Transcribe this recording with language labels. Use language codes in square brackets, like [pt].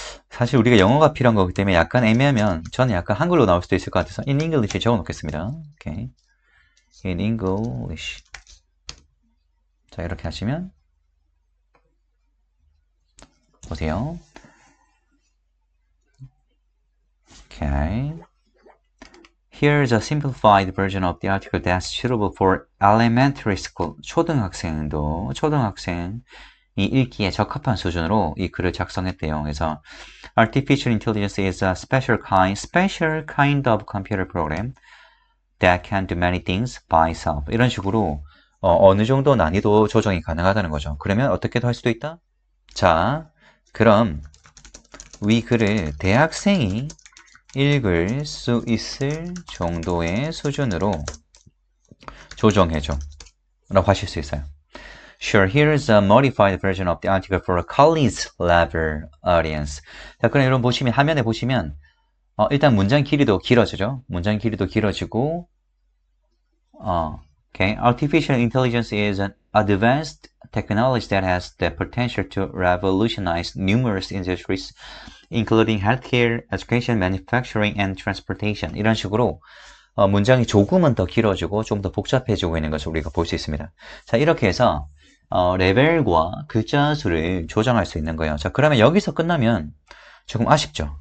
[ko] 사실 우리가 영어가 필요한 거기 때문에 약간 애매하면 저는 약간 한글로 나올 수도 있을 것 같아서 [en] in English [ko] 적어 놓겠습니다. [en] 오케이. in English. [ko] 자, 이렇게 하시면 보세요. [en] 오케이. Here's a simplified version of the article that's suitable for elementary school. [ko] 초등학생이 읽기에 적합한 수준으로 이 글을 작성했대요. 그래서 [en] Artificial intelligence is a special kind of computer program that can do many things by itself. [ko] 이런 식으로 어느 정도 난이도 조정이 가능하다는 거죠. 그러면 어떻게도 할 수도 있다? 자, 그럼 위 글을 대학생이 읽을 수 있을 정도의 수준으로 조정해줘 라고 하실 수 있어요. [en] Sure, here's a modified version of the article for a college level audience. [ko] 자, 그럼 여러분 보시면 화면에 보시면 일단 문장 길이도 길어지죠. 문장 길이도 길어지고 okay. [en] Artificial intelligence is an advanced technology that has the potential to revolutionize numerous industries, including healthcare, education, manufacturing, and transportation. [ko] 이런 식으로 문장이 조금은 더 길어지고 좀 더 복잡해지고 있는 것을 우리가 볼 수 있습니다. 자, 이렇게 해서 레벨과 글자 수를 조정할 수 있는 거예요. 자, 그러면 여기서 끝나면 조금 아쉽죠.